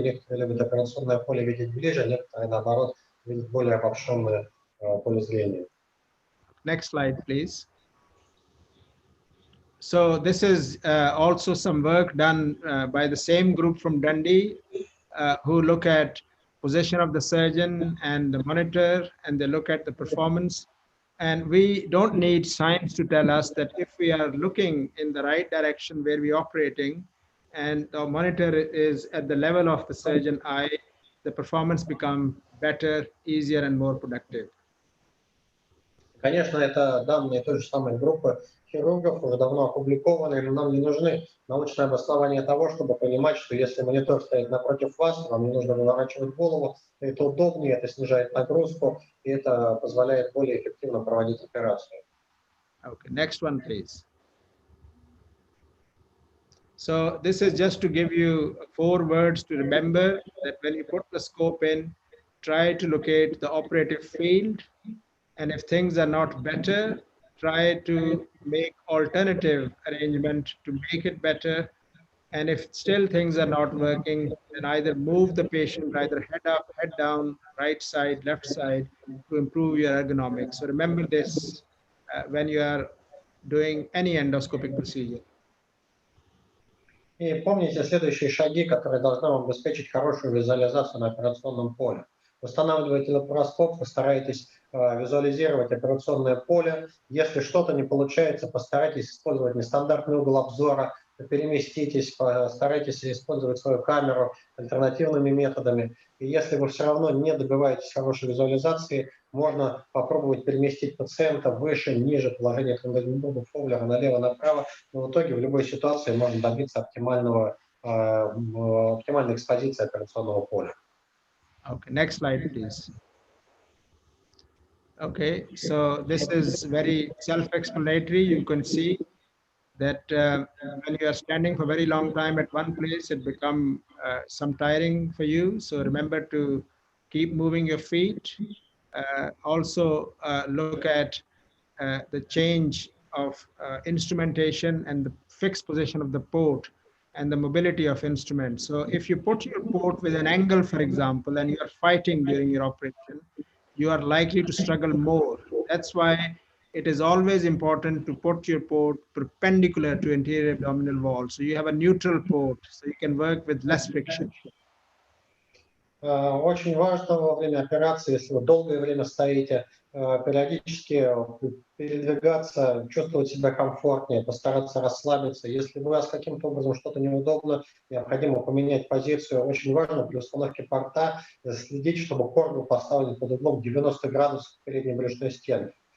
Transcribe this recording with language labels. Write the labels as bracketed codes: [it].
[ru] Некоторые любят операционное поле видеть ближе, некоторые, наоборот, видят более обобщенное поле зрения. [en] Next slide, please. So this is also some work done by the same group from Dundee who look at position of the surgeon and the monitor, and they look at the performance. And we don't need science to tell us that if we are looking in the right direction where we're operating and the monitor is at the level of the surgeon eye, the performance becomes better, easier, and more productive. [ru] Конечно, это данные той же самой группы хирургов, уже давно опубликованные, но нам не нужны научные обоснования того, чтобы понимать, что если монитор стоит напротив вас, вам не нужно выворачивать голову, это удобнее, это снижает нагрузку, и это позволяет более эффективно проводить операцию. [en] Okay, next one, please. So this is just to give you 4 words to remember that when you put the scope in, try to locate the operative field. And if things are not better, try to make alternative arrangement to make it better. And if still things are not working, then either move the patient either head up, head down, right side, left side to improve your ergonomics. So remember this when you are doing any endoscopic procedure. [ru] И помните следующие шаги, которые должны вам обеспечить хорошую визуализацию на операционном поле. Устанавливаете лапароскоп, вы стараетесь визуализировать операционное поле. Если что-то не получается, постарайтесь использовать нестандартный угол обзора, переместитесь, постарайтесь использовать свою камеру альтернативными методами. И если вы все равно не добиваетесь хорошей визуализации, можно попробовать переместить пациента выше, ниже положения Фовлера, налево, направо. Но в итоге в любой ситуации можно добиться оптимальной экспозиции операционного поля. [en] Okay, next slide, please. Okay, so this is very self-explanatory. You can see that when you are standing for a very long time at one place, it becomes some tiring for you. So remember to keep moving your feet. Also look at the change of instrumentation and the fixed position of the port and the mobility of instruments. So if you put your port with an angle, for example, and you are fighting during your operation, you are likely to struggle more. That's why it is always important to put your port perpendicular to anterior abdominal wall. So you have a neutral port, so you can work with less friction. [ru] Очень важно во время операции, если вы долгое время стоите, периодически передвигаться, чувствовать себя комфортнее, постараться расслабиться. Если у вас каким-то образом что-то неудобно, необходимо поменять позицию. Очень важно при установке порта следить, чтобы порт был поставлен под углом 90 градусов к передней брюшной стенке.